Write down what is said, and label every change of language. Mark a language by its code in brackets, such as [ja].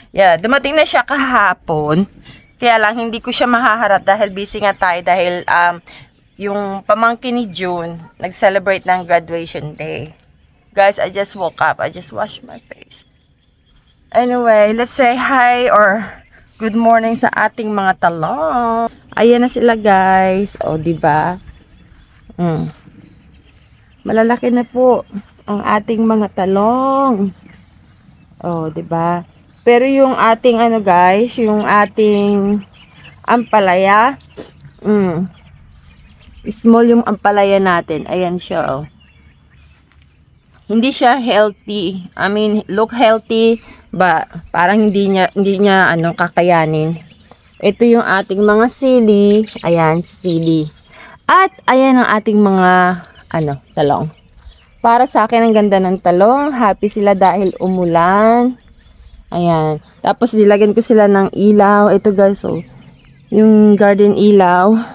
[tl] Yeah, dumating na siya kahapon. Kaya lang, hindi ko siya mahaharap dahil busy nga tayo. Dahil yung pamangkin ni June, nag-celebrate ng graduation day. [en] Guys, I just woke up. I just washed my face. Anyway, let's say hi or good morning [tl] sa ating mga talong. Ayan na sila, guys. O, diba? Malalaki na po ang ating mga talong. O, diba? Pero yung ating guys, yung ating ampalaya, small yung ampalaya natin. Ayan siya, oh. Hindi siya healthy. [en] I mean, look healthy, but [tl] parang hindi niya kakayanin. Ito yung ating mga sili. Ayan, sili. At ayan ang ating mga talong. Para sa akin ang ganda ng talong. Happy sila dahil umulan. Ayan. Tapos nilagyan ko sila ng ilaw. Ito guys, oh. Yung garden ilaw.